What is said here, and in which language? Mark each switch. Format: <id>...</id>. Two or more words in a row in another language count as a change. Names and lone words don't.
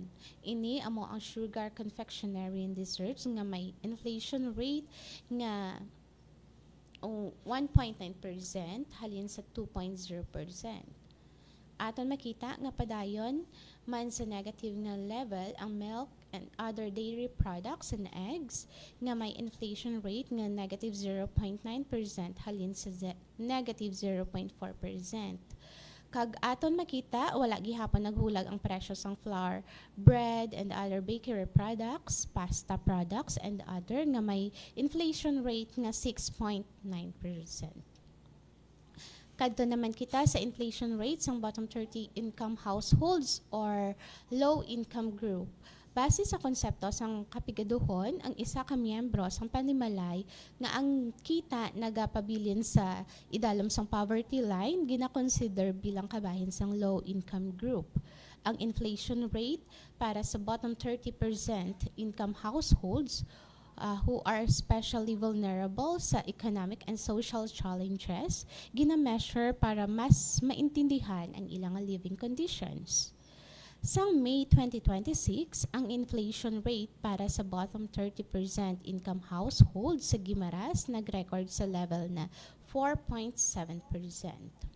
<hil>Ini amo ang</hil> <en>sugar, confectionery, and desserts</en> <hil>nga may</hil> <en>inflation rate</en> <hil>nga 1.9% halin sa 2.0%. Aton makita nga padayon man sa negative nga level ang</hil> <en>milk and other dairy products and eggs</en> <hil>nga may</hil> <en>inflation rate</en> <hil>nga negative 0.9% halin sa negative 0.4%. Kag aton makita wala gihapon naghulag ang presyo sang</hil> <en>flour, bread and other bakery products, pasta products and other</en> <hil>nga may</hil> <en>inflation rate</en> <hil>nga 6.9%. Kadto naman kita sa</hil> <en>inflation rate sang bottom 30 income households or low income group.</en> <hil>Base sa konsepto sang kapigaduhon, ang isa ka miyembro sang panimalay nga ang kita nagapabilin sa idalom sang</hil> <en>poverty line</en> <hil>gina-consider bilang kabahin sang</hil> <en>low income group. Ang inflation rate</en> <hil>para sa</hil> <en>bottom 30% income households who are especially vulnerable sa economic and social challenges,</en> <hil>gina-measure para mas maintindihan ang ilang</hil> <en>living conditions.</en> <hil>Sa May 2026, ang</hil> <en>inflation rate</en> <hil>para sa</hil> <en>bottom 30% income households</en> <hil>sa Guimaras nag-record sa level na 4.7%.</hil>